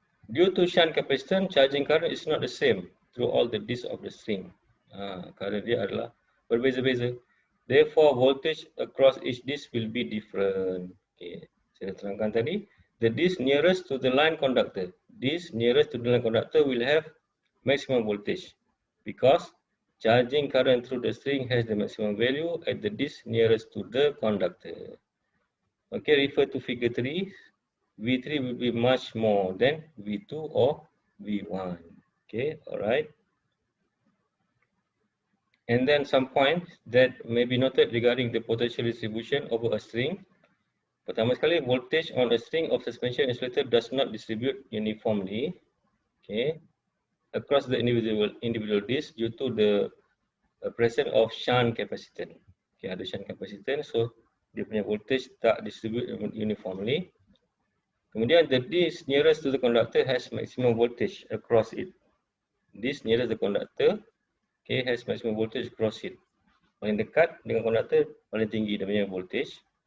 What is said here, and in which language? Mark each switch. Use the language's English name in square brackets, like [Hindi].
[English] Due to shunt capacitance, charging current is not the same through all the discs of the string. [Malay] Current dia adalah berbeza-beza. [English] Therefore, voltage across each disc will be different. Okay. [Malay] Saya dah terangkan tadi. [English] The disc nearest to the line conductor. Disc nearest to the line conductor will have maximum voltage because charging current through the string has the maximum value at the disc nearest to the conductor. Okay, refer to figure 3. V3 will be much more than V2 or V1. Okay, all right. And then some points that may be noted regarding the potential distribution over a string. [Malay] Pertama sekali, [English] voltage on a string of suspension insulator does not distribute uniformly, okay, across the individual disc due to the presence of shunt capacitance. Okay, [Malay] ada [English] shunt capacitance, so [Malay] dia punya [English] voltage [Malay] tak [English] distribute uniformly. [Malay] Kemudian [English] the disc nearest to the conductor has maximum voltage across it. Disc nearest the conductor, okay, has maximum voltage across it. [Malay] Paling dekat dengan konduktor paling tinggi dia punya voltage.